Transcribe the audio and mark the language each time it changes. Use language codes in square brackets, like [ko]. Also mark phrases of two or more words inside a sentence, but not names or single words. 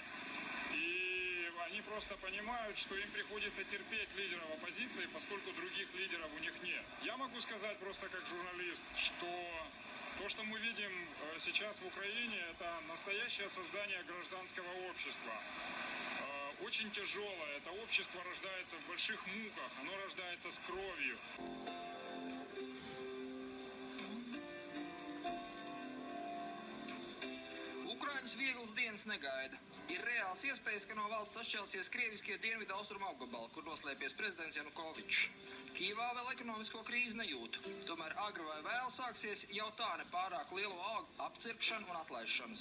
[ru] И они просто понимают, что им приходится терпеть лидеров оппозиции, поскольку других лидеров у них нет. Я могу сказать просто как журналист, что то, что мы видим сейчас в Украине, это настоящее создание гражданского общества. Очень тяжелое. Это общество рождается в больших муках, оно рождается с кровью. [lv] Ukraiņus vieglas dienas negaida. Ir reāls iespējas, ka no valsts sašķelsies krieviskie dienvidu austrumu apgabali, kur noslēpies prezidents Janukovičs. Kīvā vēl ekonomisko krīzi nejūt. Tomēr agri vai vēl sāksies jau tā nepārāk lielo algu apcirpšana un atlaišanas.